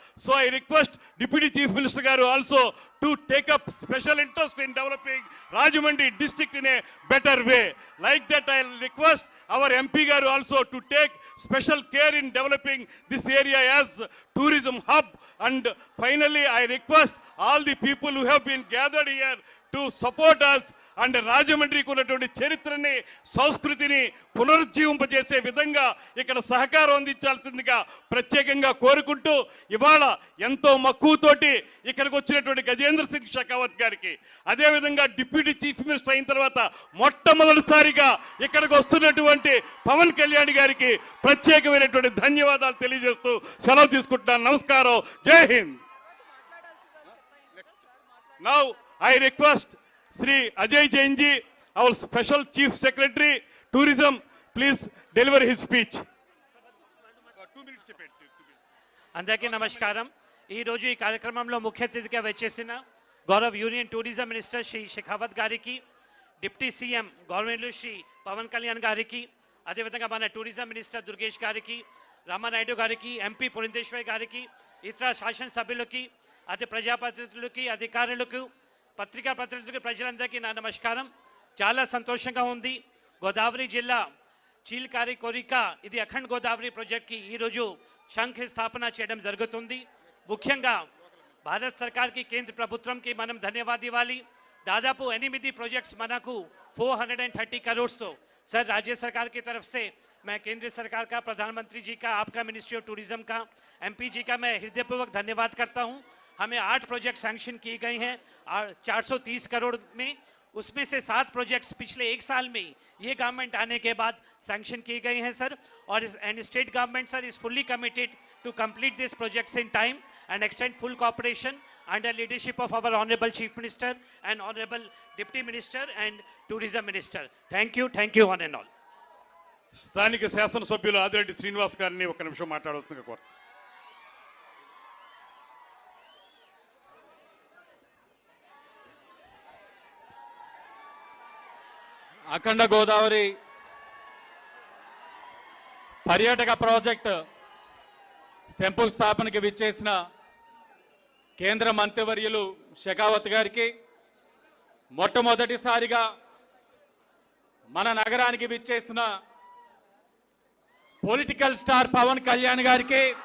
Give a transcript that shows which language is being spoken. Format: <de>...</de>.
<en>So I request Deputy Chief Minister Garu also to take up special interest in developing Rajahmundry district in a better way. Like that, I request our MP Garu also to take special care in developing this area as tourism hub. And finally, I request all the people who have been gathered here to support us and</en> <te>రాజమండ్రికి ఉన్నటువంటి చరిత్రని సంస్కృతిని పునరుజ్జీవింపజేసే విధంగా ఇక్కడ సహకారం అందించాల్సిందిగా ప్రత్యేకంగా కోరుకుంటూ, ఇవాళ ఎంతో మక్కువతోటి ఇక్కడికి వచ్చినటువంటి గజేంద్ర సింగ్ షెకావత్ గారికి, అదేవిధంగా డిప్యూటీ చీఫ్ మినిస్టర్ అయిన తర్వాత మొట్టమొదటిసారిగా ఇక్కడికి వస్తున్నటువంటి పవన్ కళ్యాణ్ గారికి ప్రత్యేకమైనటువంటి ధన్యవాదాలు తెలియజేస్తూ సెలవు తీసుకుంటున్నాను. నమస్కారం. జై Hind.</te> <en>Now I request Sri Ajay Jain ji, our Special Chief Secretary, Tourism, please deliver his speech.</en> <te>2 minutes చెప్పండి. అందరికీ నమస్కారం. ఈరోజు ఈ కార్యక్రమంలో ముఖ్య అతిథిగా వచ్చేసిన Gaurav union tourism minister Shri Shekhawat గారికి, deputy CM government Shri Pawan Kalyan గారికి, అదేవిధంగా మన టూరిజం మినిస్టర్ దుర్గేష్ గారికి, రామానాయుడు గారికి, ఎంపీ పురంధేశ్వరి గారికి, ఇతర శాసనసభ్యులకి, అదే ప్రజాప్రతినిధులకి, అధికారులకు, పత్రికా ప్రతినిధులకి, ప్రజలందరికీ నా నమస్కారం. చాలా సంతోషంగా ఉంది. గోదావరి జిల్లా చీల్కారి కోరిక ఇది అఖండ్ గోదావరి ప్రాజెక్ట్కి ఈరోజు శంకుస్థాపన చేయడం జరుగుతుంది. ముఖ్యంగా భారత్ సర్కార్కి, కేంద్ర ప్రభుత్వంకి మనం ధన్యవాదాలు ఇవ్వాలి. దాదాపు 8 ప్రాజెక్ట్స్ మనకు</te> <hi>430 करोड़ सर राज्य सरकार की तरफ से मैं केंद्र सरकार का, प्रधानमंत्री जी का, आपका मिनिस्ट्री ऑफ टूरिज्म का, एमपी जी का मैं हृदयपूर्वक धन्यवाद करता हूं. हमें 8 प्रोजेक्ट सैंक्शन किए गए हैं 430 करोड़ में. उसमें से 7 प्रोजेक्ट्स पिछले 1 साल में ये गवर्नमेंट आने के बाद सैंक्शन किए गए हैं सर.</hi> <en>और state government sir is fully committed to complete this projects in time and extend full cooperation under leadership of our honorable chief minister and honorable deputy minister and tourism minister. Thank you one and all.</en> <te>స్థానిక శాసన సభ్యులు ఆదిరెడ్డి శ్రీనివాస్ గారిని ఒక నిమిషం మాట్లాడాల్సిందిగా కోరు. అఖండ గోదావరి పర్యాటక project శంకుస్థాపనకి విచ్చేసిన కేంద్ర మంత్రివర్యులు షెకావత్ గారికి, మొట్టమొదటిసారిగా మన నగరానికి విచ్చేసిన పొలిటికల్ స్టార్ పవన్ కళ్యాణ్ గారికి,</te>